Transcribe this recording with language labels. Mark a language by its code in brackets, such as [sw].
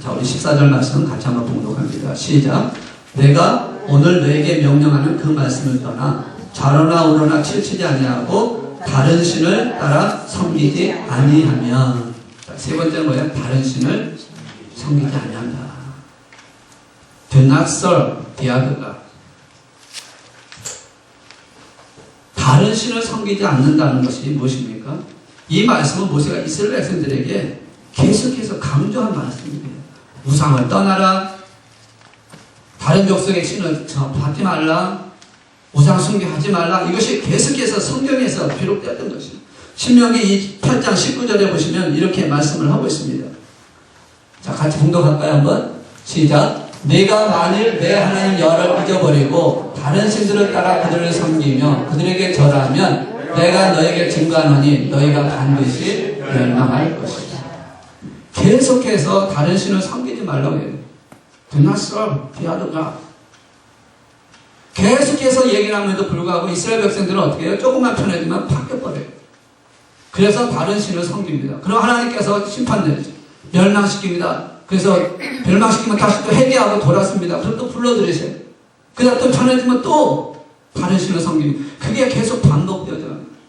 [ko] 자, 우리 14절 말씀 같이 한번 봉독합니다. 시작. 내가 오늘 너에게 명령하는 그 말씀을 떠나 좌로나 우로나 치우치지 아니하고 다른 신을 따라 섬기지 아니하면. 자, 세 번째는 뭐예요? 다른 신을 섬기지 아니한다. [en] Do not serve the other God. [ko] 다른 신을 섬기지 않는다는 것이 무엇입니까? 이 말씀은 모세가 이스라엘 백성들에게 계속해서 강조한 말씀입니다. 우상을 떠나라. 다른 족속의 신을 받지 말라. 우상 숭배하지 말라. 이것이 계속해서 성경에서 기록되었던 것입니다. 신명기 8장 19절에 보시면 이렇게 말씀을 하고 있습니다. 자, 같이 봉독할까요? 한번 시작. 네가 만일 내 하나님 여호와를 잊어버리고 다른 신들을 따라 그들을 섬기며 그들에게 절하면 내가 너에게 증거하노니 너희가 반드시 멸망할 것이다. 계속해서 다른 신을 섬기지 말라고 해요. [en] Do not serve the other God. [ko] 계속해서 얘기를 함에도 불구하고 이스라엘 백성들은 어떻게 해요? 조금만 편해지면 바뀌어버려요. 그래서 다른 신을 섬깁니다. 그럼 하나님께서 심판 내리죠. 멸망시킵니다. 그래서 멸망시키면 다시 또 회개하고 돌았습니다. 그럼 또 불러들이세요. 그다음 또 편해지면 또 다른 신을 섬깁니다. 그게 계속 반복되죠.